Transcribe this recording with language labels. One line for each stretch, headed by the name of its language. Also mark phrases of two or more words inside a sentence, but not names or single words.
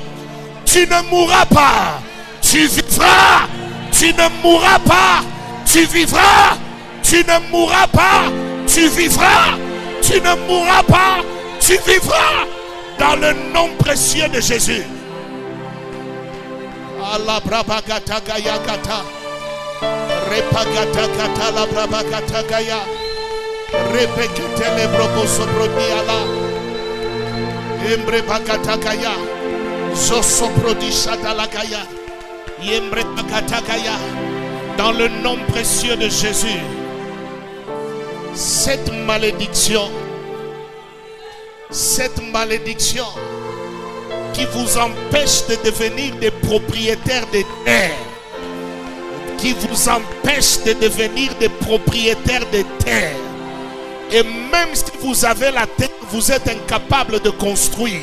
French: Tu ne mourras pas, tu vivras. Tu ne mourras pas, tu vivras. Tu ne mourras pas, tu vivras. Tu ne mourras pas, tu vivras. Dans le nom précieux de Jésus. Allah brabagata gaya gata. Repagata gata la brabagata gaya. Repekete le brobo sobrodi ala. Embre bagata gaya. Zosobrodi shadala gaya. Yembre bagata gaya. Dans le nom précieux de Jésus, cette malédiction qui vous empêche de devenir des propriétaires des terres, qui vous empêche de devenir des propriétaires des terres, et même si vous avez la terre, vous êtes incapable de construire.